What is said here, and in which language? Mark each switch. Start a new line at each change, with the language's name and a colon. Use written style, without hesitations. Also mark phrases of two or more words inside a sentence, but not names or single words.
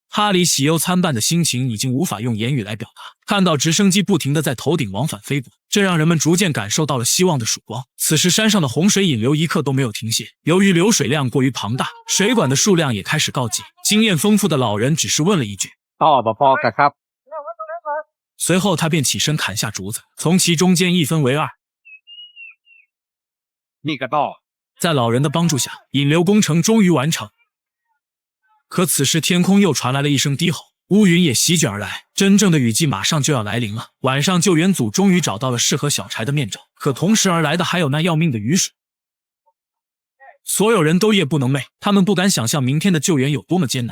Chinese: 哈里喜忧参半的心情已经无法用言语来表达。看到直升机不停地在头顶往返飞过，这让人们逐渐感受到了希望的曙光。此时山上的洪水引流一刻都没有停歇，由于流水量过于庞大，水管的数量也开始告急。经验丰富的老人只是问了一句
Thai: ต่อบ่พอกันครับ
Chinese: 随后他便起身砍下竹子，从其中间一分为二。
Thai: นี่ก็ต่อ
Chinese: 在老人的帮助下，引流工程终于完成。可此时天空又传来了一声低吼，乌云也席卷而来，真正的雨季马上就要来临了。晚上救援组终于找到了适合小柴的面罩，可同时而来的还有那要命的雨水。所有人都夜不能寐，他们不敢想象明天的救援有多么艰难。